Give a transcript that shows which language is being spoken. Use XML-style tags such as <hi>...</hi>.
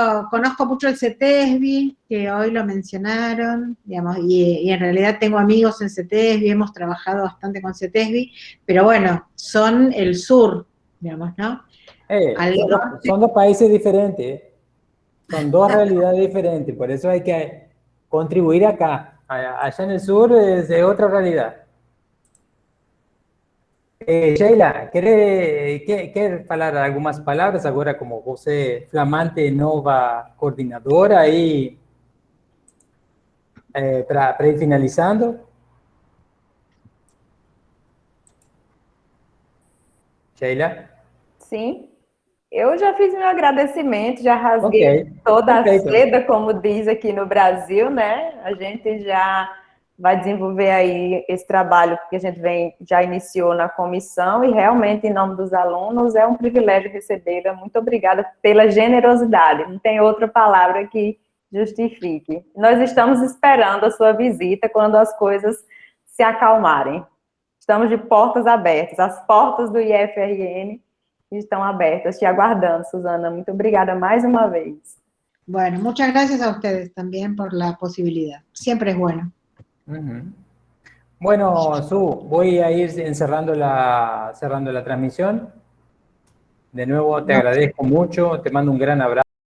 <es>Conozco mucho el CETESBI, que hoy lo mencionaron, digamos, y en realidad tengo amigos en CETESBI, hemos trabajado bastante con CETESBI, pero bueno, son el sur, digamos, ¿no? Son dos países diferentes, son dos realidades diferentes, por eso hay que contribuir acá. Allá en el sur es de otra realidad.</es> <pt>Sheila, quer falar algumas palavras agora como você, flamante nova coordenadora, aí, para ir finalizando? Sheila? Sim. Eu já fiz meu agradecimento, já rasguei toda a seda, como diz aqui no Brasil, né? A gente já vai desenvolver aí esse trabalho que a gente já iniciou na comissão e realmente, em nome dos alunos, é um privilégio recebê-la. Muito obrigada pela generosidade. Não tem outra palavra que justifique. Nós estamos esperando a sua visita quando as coisas se acalmarem. Estamos de portas abertas, as portas do IFRN estão abertas, te aguardando, Susana. Muito obrigada mais uma vez.</pt> <es>Bueno, muchas gracias a ustedes también por la posibilidad. Siempre es bueno. Bueno, Su, voy a ir cerrando la transmisión. De nuevo te agradezco mucho, te mando un gran abrazo.</es>